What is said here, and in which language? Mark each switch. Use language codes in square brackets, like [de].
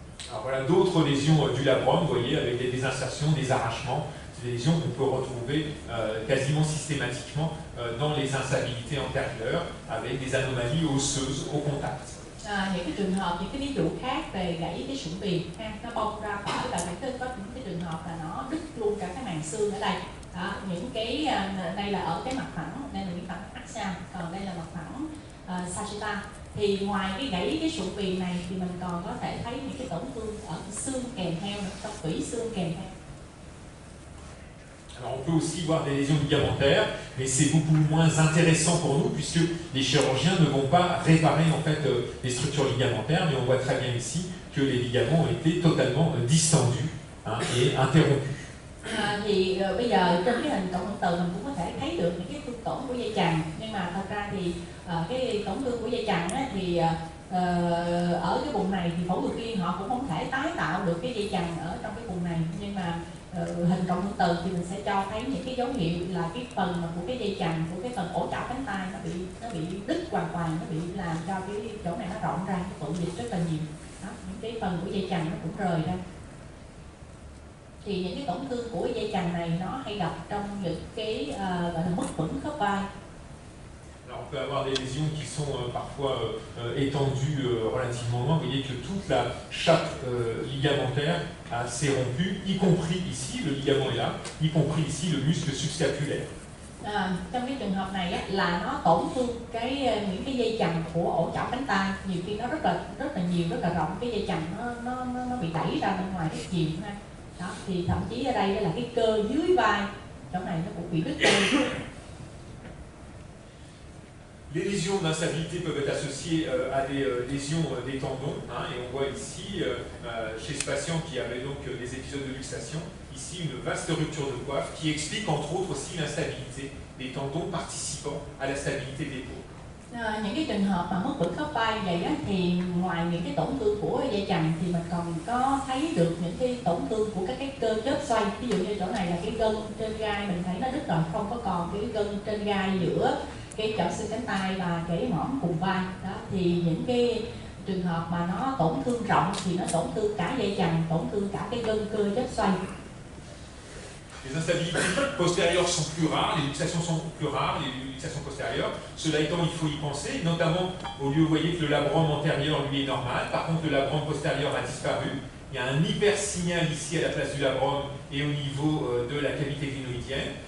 [fr] Alors voilà d'autres lésions du labrum, vous voyez, avec des insertions, des arrachements. C'est des lésions qu'on peut retrouver quasiment systématiquement dans les instabilités antérieures, avec des anomalies osseuses au contact. [vi] Những cái trường hợp, những cái ví dụ khác về gãy cái sụn viền, nó bong ra khỏi, và có những cái trường hợp là nó đứt luôn cả cái màng xương ở đây. Đó, những cái đây là ở cái mặt phẳng, đây là cái mặt axial, còn đây là mặt phẳng sagittal. Thì ngoài cái gãy cái sụn viền này thì mình còn có thể thấy những cái tổn thương ở xương kèm theo, trong tủy xương kèm theo. [fr] Alors on peut aussi voir des lésions ligamentaires, mais c'est beaucoup moins intéressant pour nous puisque les chirurgiens ne vont pas réparer en fait les structures ligamentaires, mais on voit très bien ici que les ligaments ont été totalement distendus et interrompus. [vi] Thì bây giờ trên cái hình cộng hưởng từ mình cũng có thể thấy được những cái thương tổn của dây chằng, nhưng mà thật ra thì cái tổn thương của dây chằng á, thì ở cái vùng này thì phẫu thuật viên họ cũng không thể tái tạo được cái dây chằng ở trong cái vùng này, nhưng mà hình cộng hưởng từ thì mình sẽ cho thấy những cái dấu hiệu là cái phần của cái dây chằng, của cái phần ổ chảo cánh tay nó bị đứt hoàn toàn, nó bị làm cho cái chỗ này nó rộng ra, cái tụ dịch rất là nhiều. Đó, những cái phần của dây chằng nó cũng rời ra. Thì những cái tổn thương của dây chằng này nó hay gặp trong những cái gọi là mất vững khớp vai. [fr] Alors on peut avoir des lésions qui sont parfois étendues relativement loin. Vous voyez que toute la chape ligamentaire s'est rompue, y compris ici, le ligament est là, y compris ici le muscle subscapulaire. [vi] Trong cái trường hợp này á, là nó tổn thương những cái dây chằng của ổ chảo cánh tay, nhiều khi nó rất là nhiều, rất là rộng, cái dây chằng nó bị đẩy ra bên ngoài rất nhiều ha. Đó, thì thậm chí ở đây là cái cơ dưới vai chỗ này nó cũng bị đứt dây. [fr] Les lésions d'instabilité peuvent être associées à des lésions des tendons, hein, et on voit ici, chez ce patient qui avait donc des épisodes de luxation, ici une vaste rupture de coiffe qui explique entre autres aussi l'instabilité des tendons participant à la stabilité des peaux. [vi] Những cái trường hợp mà mất vững khớp vai vậy á, thì ngoài những cái tổn thương của dây chằng thì mình còn có thấy được những cái tổn thương của các cái cơ chớp xoay. Ví dụ như chỗ này là cái gân trên gai mình thấy nó đứt rồi, không có còn cái gân trên gai giữa cái chỏ xương cánh tay và cái mỏm cùng vai. Đó thì những cái trường hợp mà nó tổn thương rộng thì nó tổn thương cả dây chằng, tổn thương cả cái gân cơ chớp xoay. [fr] Les instabilités postérieures sont plus rares, les luxations sont plus rares, les luxations postérieures. Cela étant, il faut y penser, notamment au lieu, vous voyez que le labrum antérieur lui est normal, par contre le labrum postérieur a disparu. Il y a un hypersignal ici à la place du labrum et au niveau de la cavité glénoïdienne.